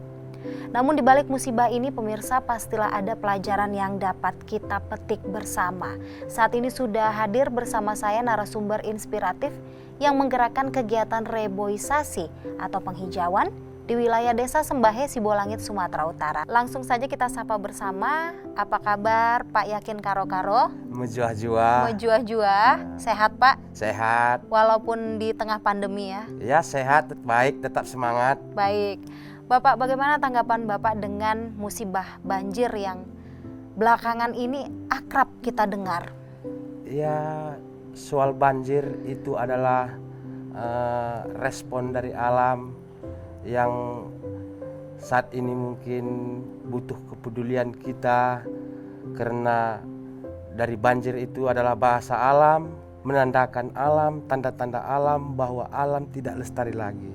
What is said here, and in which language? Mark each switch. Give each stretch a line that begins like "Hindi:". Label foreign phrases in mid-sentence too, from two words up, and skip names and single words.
Indonesian: Namun di balik musibah ini, pemirsa, pastilah ada pelajaran yang dapat kita petik bersama. Saat ini sudah hadir bersama saya narasumber inspiratif yang menggerakkan kegiatan reboisasi atau penghijauan di wilayah Desa Sembahe, Sibolangit, Sumatera Utara. Langsung saja kita sapa bersama. Apa kabar Pak Yakin Karo-Karo? Menjuah-juah. Menjuah-juah. Sehat Pak? Sehat. Walaupun di tengah pandemi ya? Ya sehat, baik, tetap semangat. Baik. Bapak, bagaimana tanggapan Bapak dengan musibah banjir yang belakangan ini akrab kita dengar? Ya, soal banjir itu adalah respon dari alam yang saat ini mungkin butuh kepedulian kita, karena dari banjir itu adalah bahasa alam, menandakan alam, tanda-tanda alam bahwa alam tidak lestari lagi.